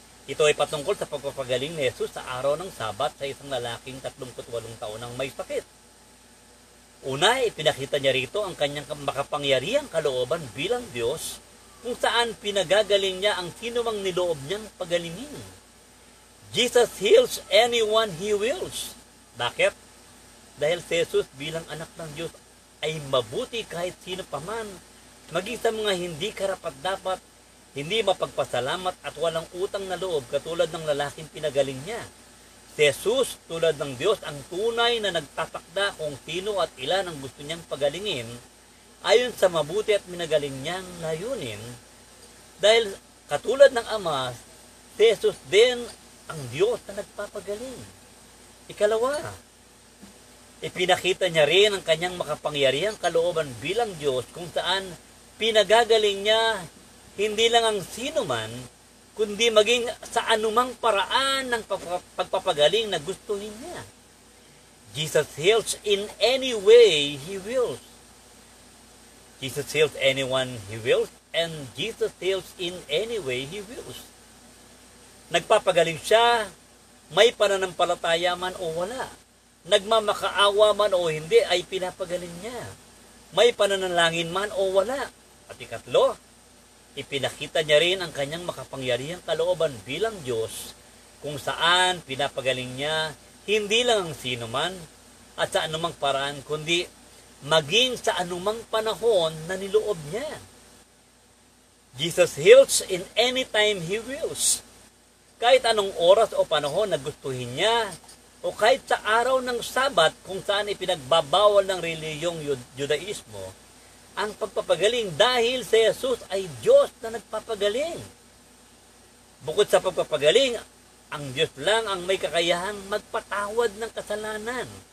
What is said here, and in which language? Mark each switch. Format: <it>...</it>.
<tl>Ito ay patungkol sa pagpapagaling ni Jesus sa araw ng Sabat sa isang lalaking 38 taon ang may sakit. Una, ipinakita niya rito ang kanyang makapangyarihang kalooban bilang Diyos kung saan pinagagaling niya ang sinumang niloob niyang pagalingin.</tl> <en>Jesus heals anyone He wills.</en> <tl>Bakit? Dahil si Jesus bilang anak ng Diyos ay mabuti kahit sino paman, maging sa mga hindi karapat-dapat, hindi mapagpasalamat at walang utang na loob katulad ng lalaking pinagaling niya. Si Jesus, tulad ng Diyos, ang tunay na nagtatakda kung sino at ilan ang gusto niyang pagalingin ayon sa mabuti at minagaling niyang layunin. Dahil katulad ng Ama, si Jesus din ang Diyos na nagpapagaling. Ikalawa, ipinakita niya rin ang kanyang makapangyarihang kalooban bilang Diyos kung saan pinagagaling niya hindi lang ang sino man, kundi maging sa anumang paraan ng pagpapagaling na gustuhin niya.</tl> <en>Jesus heals in any way He wills. Jesus heals anyone He wills, and Jesus heals in any way He wills.</en> <tl>Nagpapagaling siya, may pananampalataya man o wala. Nagmamakaawa man o hindi, ay pinapagaling niya. May pananalangin man o wala. At ikatlo, ipinakita niya rin ang kanyang makapangyarihang kalooban bilang Diyos, kung saan pinapagaling niya hindi lang ang sino man at sa anumang paraan, kundi maging sa anumang panahon na niloob niya.</tl> <en>Jesus heals in any time He wills.</en> <tl>Kahit anong oras o panahon na gustuhin niya, o kahit sa araw ng Sabat kung saan ipinagbabawal ng reliyong Judaismo, ang pagpapagaling dahil si Jesus ay Diyos na nagpapagaling. Bukod sa pagpapagaling, ang Diyos lang ang may kakayahang magpatawad ng kasalanan.</tl>